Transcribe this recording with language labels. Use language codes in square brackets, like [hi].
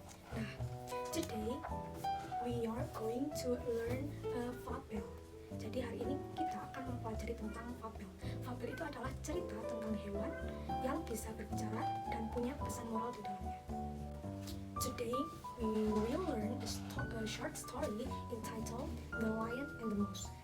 [en] Nah, today we are going to learn a fable. [id] Jadi hari ini kita akan mempelajari tentang fable. Fable itu adalah cerita tentang hewan yang bisa berbicara dan punya pesan moral di dalamnya. [en] Today we will learn a short story entitled The Lion and the Mouse.